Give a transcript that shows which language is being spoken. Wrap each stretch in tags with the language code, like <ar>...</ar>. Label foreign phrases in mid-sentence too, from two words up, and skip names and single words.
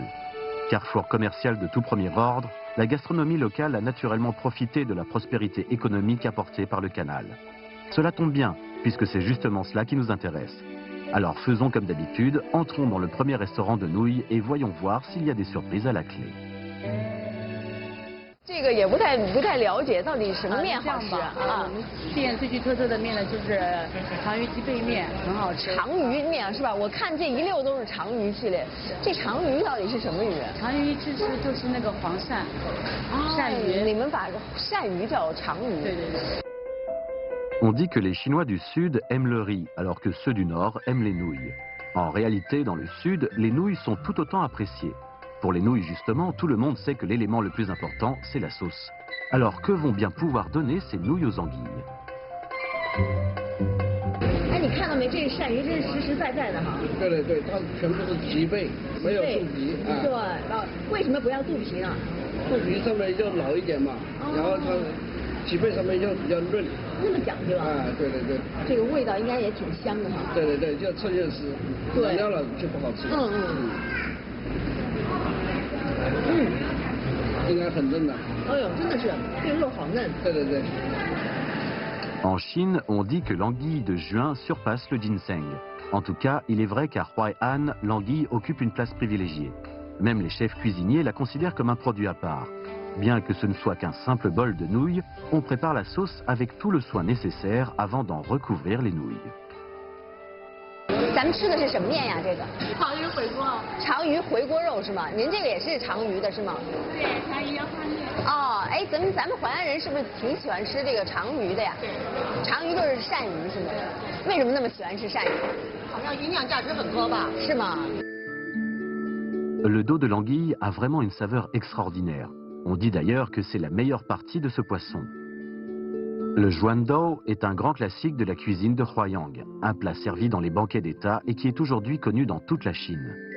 <fr>Carrefour commercial de tout premier ordre, la gastronomie locale a naturellement profité de la prospérité économique apportée par le canal. Cela tombe bien, puisque c'est justement cela qui nous intéresse. Alors faisons comme d'habitude, entrons dans le premier restaurant de nouilles et voyons voir s'il y a des surprises à la clé.</fr> <zh>这个也不太了解到底什么面好吃啊？店最具特色的面呢，就是长鱼鸡背面，很好吃。长鱼面是吧？我看这一溜都是长鱼系列。这长鱼到底是什么鱼？长鱼就是那个黄鳝，鳝鱼。你们把鳝鱼叫长鱼？对。</zh> <fr>On dit que les Chinois du Sud aiment le riz, alors que ceux du Nord aiment les nouilles. En réalité, dans le Sud, les nouilles sont tout autant appréciées. Pour les nouilles, justement, tout le monde sait que l'élément le plus important, c'est la sauce. Alors, que vont bien pouvoir donner ces nouilles aux anguilles?</fr> <zh>哎，你看到没？这鳝鱼真是实实在在的哈。对，它全部是脊背，没有肚皮啊。对，为什么不要肚皮呢？肚皮上面就老一点嘛，然后它脊背上面就比较嫩。那么讲究啊？啊，对。这个味道应该也挺香的哈。对，就趁热吃，冷掉了就不好吃。应该很嫩的。哎呦，真的是，这个肉好嫩。对。</zh> <fr>En Chine, on dit que l'anguille de juin surpasse le ginseng. En tout cas, il est vrai qu'à Huaihan, l'anguille occupe une place privilégiée. Même les chefs cuisiniers la considèrent comme un produit à part. Bien que ce ne soit qu'un simple bol de nouilles, on prépare la sauce avec tout le soin nécessaire avant d'en recouvrir les nouilles.</fr> <zh>咱们吃的是什么面呀？这个长鱼回锅。长鱼回锅肉是吗？您这个也是长鱼的是吗？对，长鱼腰花面。哦，哎，咱们淮安人是不是挺喜欢吃这个长鱼的呀？对。长鱼就是鳝鱼是吗？为什么那么喜欢吃鳝鱼？好像营养价值很高吧？是吗？</zh> <fr>Le dos de l'anguille a vraiment une saveur extraordinaire. On dit d'ailleurs que c'est la meilleure partie de ce poisson. Le juandou est un grand classique de la cuisine de Huaiyang, un plat servi dans les banquets d'État et qui est aujourd'hui connu dans toute la Chine.</fr>